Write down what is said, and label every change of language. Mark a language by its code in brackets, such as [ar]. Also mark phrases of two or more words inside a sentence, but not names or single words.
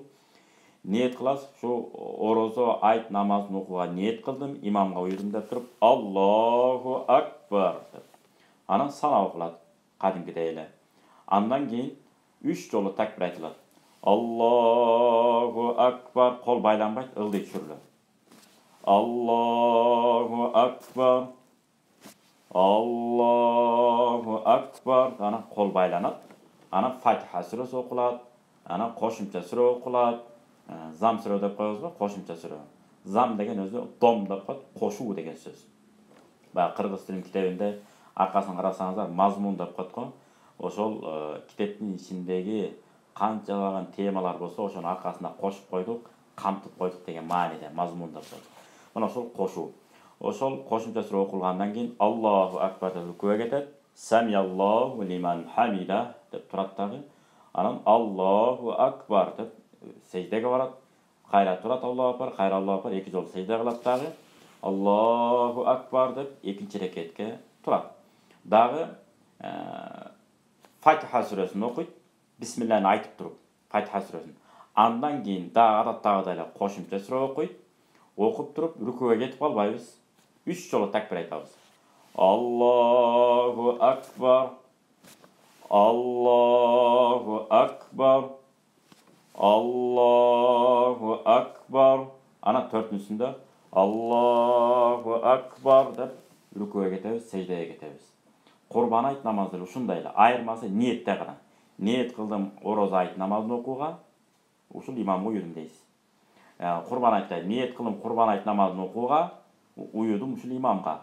[ky] Ниет кыласыз, шу Орозо айт намазын окууга ниет кылдым, имамга уйдум деп туруп, [ar] الله أكبر [ky] деп. Анан сана окулат, кадимкидей эле. Андан кийин 3 жолу такбир айтылат. [ar] الله أكبر, [ky] кол байланбайт, ылдый түшүрүлөт. [ar] الله أكبر. الله أكبر. [ky] Анан кол байланат. Анан Фатиха сүрөсү окулат. Анан кошумча сүрө окулат. Зам сүрө деп коебузбу? Кошумча сүрө. Зам деген өзү дом деп коет, кошуу деген сөз. Баягы кыргыз тилинин китебинде аркасын карасаңыздар мазмун деп коет го. Ошол китептин ичиндеги канчалаган темалар болсо, ошонун аркасында кошуп койдук, камтып койдук деген мааниде мазмун деп коет. Мына ошол кошуу. Ошол кошумча сүрө окулгандан кийин [ar] الله أكبر [ky] деп рукуга кетет. [ar] سمع الله لمن حمده [ky] деп турат дагы. Анан [ar] الله أكبر [ky] деп сеждеге барат. Кайра турат [ar] الله أكبر, [ky] кайра [ar] الله أكبر [ky] 2 жолу сежде кылат дагы. [ar] الله أكبر [ky] деп экинчи рекетке турат. Дагы Фатиха сүрөсүн окуйт. Бисмиллахны айтып туруп, Фатиха сүрөсүн. Андан кийин дагы адаттагыдай эле кошумча сүрө окуйт. Окуп туруп рукуга кетип калбайбыз. 3 жолу такбир айтабыз. [ar] الله أكبر. الله أكبر. الله أكبر. [ky] Анан 4-сүндө [ar] الله أكبر [ky] деп рукуга кетебиз, сеждеге кетебиз. Курбан айт намазы ушундай эле. Айырмасы ниетте гана. Ниет кылдым Орозо айт намазын окууга, ушул имамга уйдум дейсиз. Курбан айтта ниет кылдым Курбан айт намазын окууга, уйдум ушул имамга.